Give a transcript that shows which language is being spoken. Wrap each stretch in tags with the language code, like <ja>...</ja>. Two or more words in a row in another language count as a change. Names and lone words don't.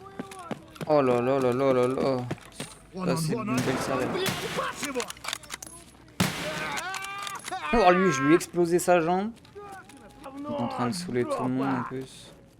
<fr>Oh là là là là là là.</fr> <ru>Вон</ru> <fr>Ça,</fr> <ru>он,</ru> <fr>c'est</fr> <ru>вон</ru> <fr>une</fr> <ru>он!</ru> <fr>belle sarelle.</fr> <ru>Блядь, ебашь его!</ru> <fr>Oh lui, je lui ai explosé sa jambe. Il est en</fr> <ru>Говно,</ru> <fr>train de saouler tout le monde en</fr> <ru>жопа!</ru> <fr>plus.</fr>